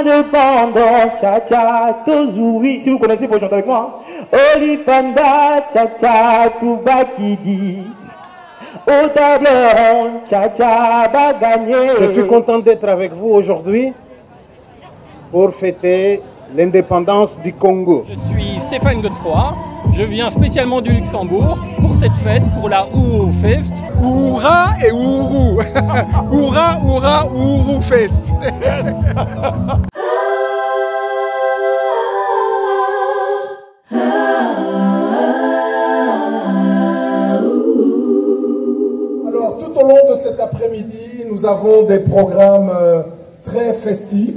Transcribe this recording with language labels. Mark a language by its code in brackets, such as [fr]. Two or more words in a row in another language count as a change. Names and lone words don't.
[fr] Olipando, cha-cha, tozoui. Si vous connaissez, vous chanter avec moi. Olipanda, cha-cha, toubakidi. Au tableau, cha-cha, va gagner. Je suis content d'être avec vous aujourd'hui pour fêter l'indépendance du Congo. Je suis Stéphane Godefroy, je viens spécialement du Luxembourg pour cette fête, pour la Uhuru Fest. Oura et Uhuru. Oura, Oura, Uhuru Fest. Yes. Alors, tout au long de cet après-midi, nous avons des programmes très festifs.